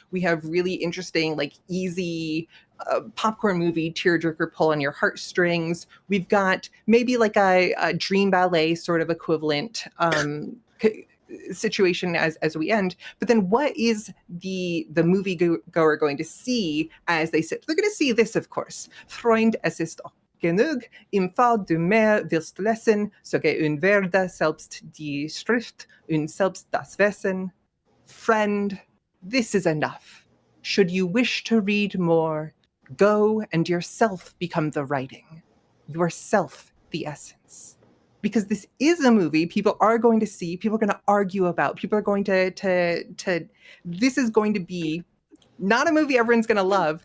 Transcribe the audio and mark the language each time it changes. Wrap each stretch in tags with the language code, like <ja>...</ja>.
<en>We have really interesting, like, easy popcorn movie tearjerker pull on your heartstrings. We've got maybe like a dream ballet sort of equivalent situation as we end. But then what is the movie goer going to see as they sit? They're going to see this, of course.</en> <de>Freund, es ist genug, im Fall du mehr willst lesen, so geh unwerde selbst die Schrift und selbst das Wesen.</de> <en>Friend, this is enough. Should you wish to read more, go and yourself become the writing, yourself the essence. Because this is a movie people are going to see, people are going to argue about, people are going to this is going to be not a movie everyone's going to love.</en>